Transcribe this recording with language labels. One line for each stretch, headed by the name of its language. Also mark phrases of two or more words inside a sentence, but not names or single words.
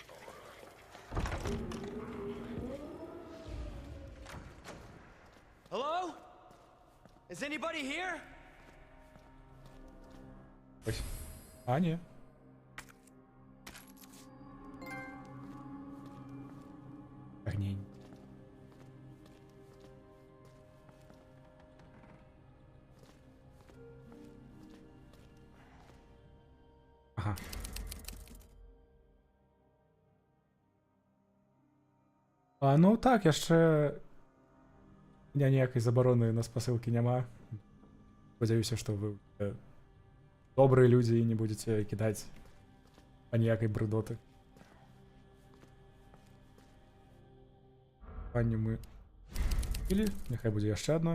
English: Hello? Is anybody here?
Ukrainian: Ось. А, ні. Огнень. Ага.
Belarusian: А, ну так, яшчэ ніякай забароны на спасылкі няма. Спадзяюся, што вы добрыя людзі і не будзеце кідаць аніякай брыдоты. Панню мы купілі, няхай будзе яшчэ адна.